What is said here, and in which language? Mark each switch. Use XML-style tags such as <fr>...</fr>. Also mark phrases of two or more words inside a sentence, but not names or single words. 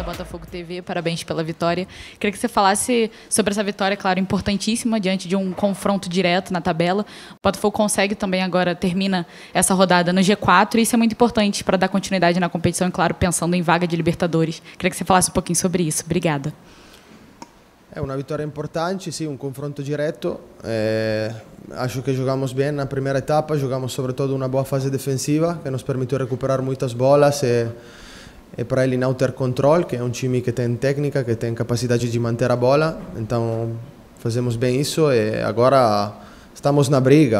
<pt>Botafogo TV, parabéns pela vitória. Queria que você falasse sobre essa vitória, claro, importantíssima, diante de um confronto direto na tabela. O Botafogo consegue também agora, termina essa rodada no G4, e isso é muito importante para dar continuidade na competição, e claro, pensando em vaga de Libertadores. Queria que você falasse um pouquinho sobre isso. Obrigada.</pt> <it>È una vittoria importante, sì, un confronto diretto.</it> <pt>Acho que jogamos bem na primeira etapa, jogamos sobretudo uma boa fase defensiva que nos permitiu recuperar muitas bolas e para ele não ter controle, que é um time que tem técnica, que tem capacidade de manter a bola. Então fazemos bem isso e agora estamos na briga.</pt>